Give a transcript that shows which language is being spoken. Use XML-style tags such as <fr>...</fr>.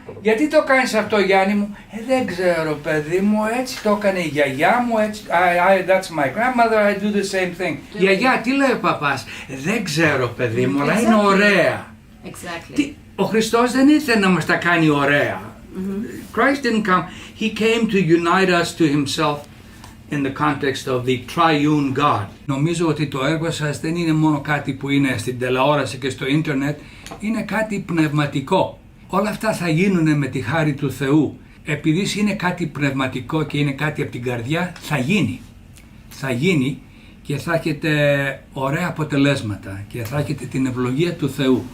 <el>Γιατί το κάνεις αυτό Γιάννη μου? Δεν ξέρω παιδί μου, έτσι το έκανε η γιαγιά μου, έτσι,</el> <en>that's my grandmother, I do the same thing.</en> <el>Γιαγιά, τι λέει ο παπάς? Δεν ξέρω παιδί μου, αλλά είναι ωραία.</el> <en>Exactly.</en> <el>Ο Χριστός δεν ήρθε να μας τα κάνει ωραία.</el> <en>Christ didn't come, he came to unite us to himself in the context of the triune God.</en> <el>Νομίζω ότι το έργο σας δεν είναι μόνο κάτι που είναι στην τηλεόραση και στο ίντερνετ, είναι κάτι πνευματικό. Όλα αυτά θα γίνουν με τη χάρη του Θεού. Επειδή είναι κάτι πνευματικό και είναι κάτι από την καρδιά, θα γίνει. Θα γίνει και θα έχετε ωραία αποτελέσματα και θα έχετε την ευλογία του Θεού.</el>